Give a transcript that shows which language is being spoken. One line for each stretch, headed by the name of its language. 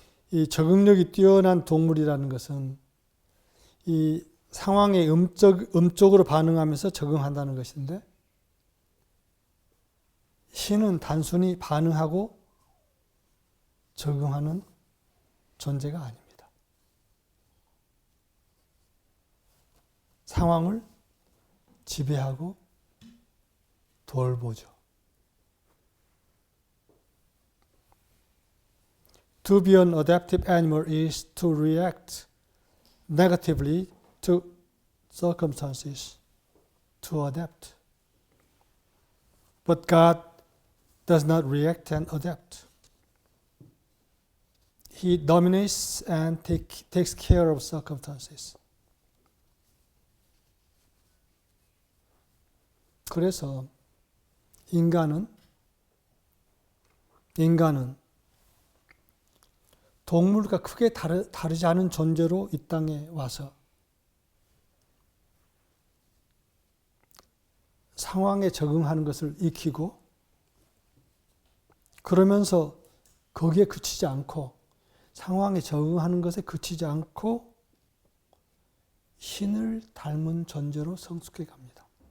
Korean: 이 적응력이 뛰어난 동물이라는 것은 이 상황에 음적으로 반응하면서 적응한다는 것인데 신은 단순히 반응하고 적응하는 존재가 아닙니다. 상황을 지배하고 돌보죠.
English: To be an adaptive animal is to react negatively to circumstances, to adapt. But God does not react and adapt. He dominates and takes care of circumstances.
Korean: 그래서 인간은 동물과 크게 다르지 않은 존재로 이 땅에 와서 상황에 적응하는 것을 익히고 그러면서 거기에 그치지 않고 상황에 적응하는 것에 그치지 않고 신을 닮은 존재로 성숙해 갑니다.